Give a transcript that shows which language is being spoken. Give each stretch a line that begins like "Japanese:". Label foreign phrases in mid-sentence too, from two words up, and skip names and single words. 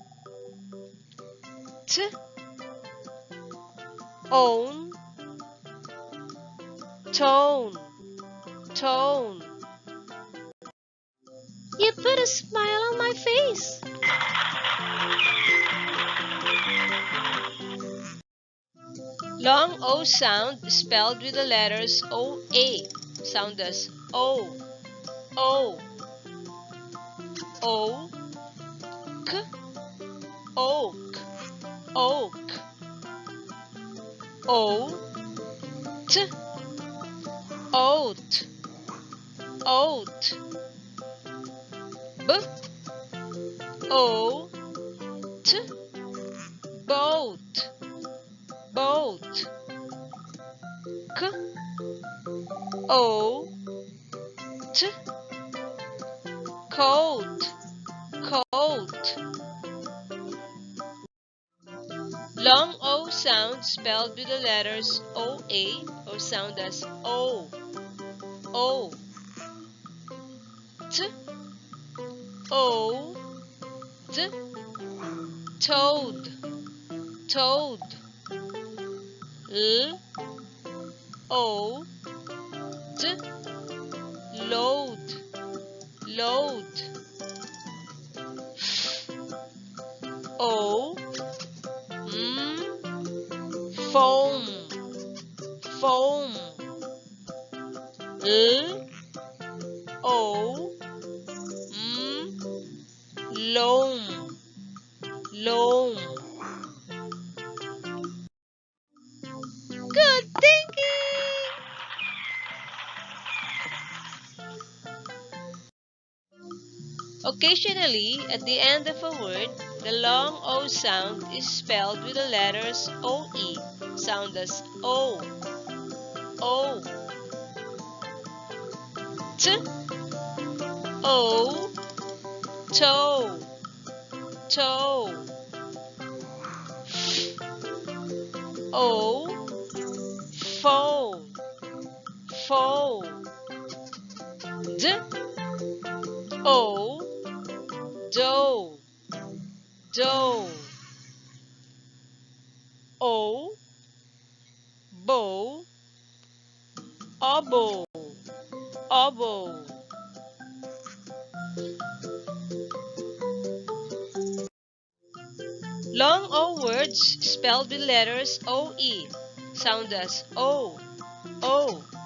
English: T, own, tone, tone. You put a smile on my face. Long O sound spelled with the letters OA. Sound as O, O, O, K, oak, oak. O, T, oat, oat. B, O, T, boat, boat. K, O, T, coat, coat. Long O sound spelled with the letters OA or sound as O, O. T, O, D, toad, toad. L, O, D, load, load. O, foam, foam. L, O, loam, loam. Good thinking! Occasionally, at the end of a word, the long O sound is spelled with the letters OE, sound as O, O. T, O, toe, toe. O, foe, foe. D, O, doe, doe. O, bow, oboe, oboe. Long O words spelled with letters OE sound as O, O.